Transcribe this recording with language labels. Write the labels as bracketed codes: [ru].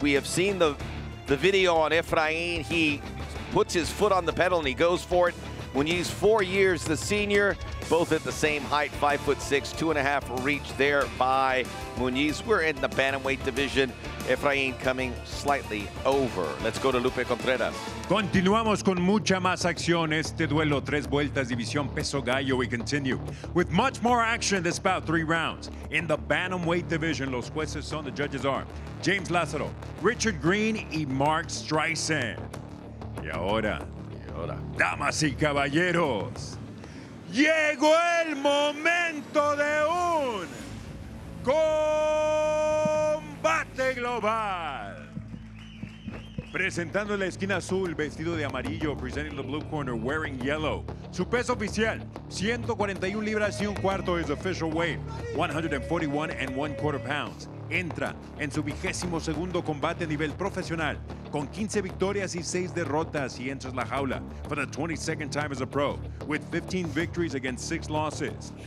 [en] We have seen the video on Efrain. He puts his foot on the pedal and he goes for it. Muñiz, 4 years the senior, both at the same height, 5'6", 2.5 reach there by Muñiz. We're in the bantamweight division. Efrain coming slightly over. Let's go to Lupe Contreras. [es] Continuamos con mucha más acción. Este duelo, 3 vueltas, división peso gallo. [en] We continue with much more action this bout, 3 rounds. In the bantamweight division, [es] los jueces son, [en] the judges are James Lázaro, Richard Green y Mark Streisand. [es] Y ahora, damas y caballeros, llegó el momento de un combate global. Presentando en la esquina azul, vestido de amarillo, [en] presenting the blue corner, wearing yellow. [es] Su peso oficial, 141 libras y un cuarto, [en] is official weight, 141 1/4 pounds. [es] Entra en su 22º combate a nivel profesional, con 15 victorias y 6 derrotas. [en] He enters la jaula for the 22nd time as a pro, with 15 victories against 6 losses.